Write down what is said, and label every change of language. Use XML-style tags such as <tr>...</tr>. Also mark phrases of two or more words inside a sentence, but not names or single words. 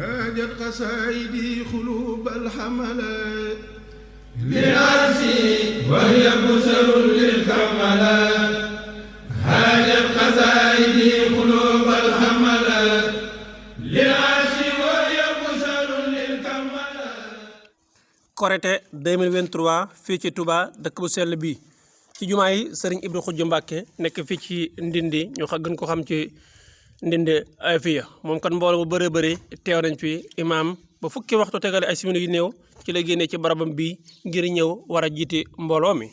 <ar>هاجت قصائدي قلوب الحملات لنفسي وهي بشر للكملات هاجت قصائدي قلوب الحملات لنفسي وهي بشر للكملات.</ar> <wo>Korité 2023 fii ci Touba dëkk bu sell bi ci jumaa yi Serigne Ibra Khoudia Mbacké nekk fii ci Ndindi ñu gën ko xam ci Ndindi Afia moom kan mbooloo bu bëree bëri teew nañ fi imaam ba fukki waxtu tegale ay simili yu néew ci la génnee ci barabam bi ngir ñëw war a jiite mbooloo mi.</wo>